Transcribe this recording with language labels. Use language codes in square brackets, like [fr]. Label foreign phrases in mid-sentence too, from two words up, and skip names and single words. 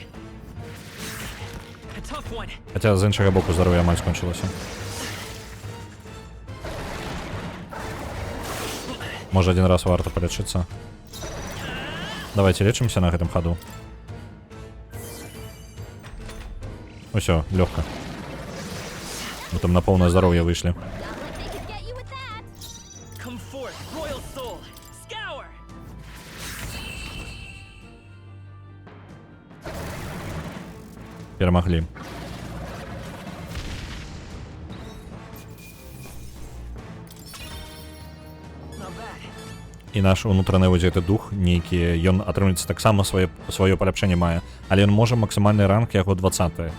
[be] Хаця з іншага боку здароўя амаль скончылася. Можа, один раз варта палечыцца. [ru] Давайте лечимся [be] на гэтым хаду. Усё, лёгка. [ru] Мы там на полное здоровье вышли. Перемогли. [be] І наш унутраны вось гэты дух нейкі, ён атрымліваецца таксама сваё паляпшэнне мае, але ён можа максімальны ранг яго 20.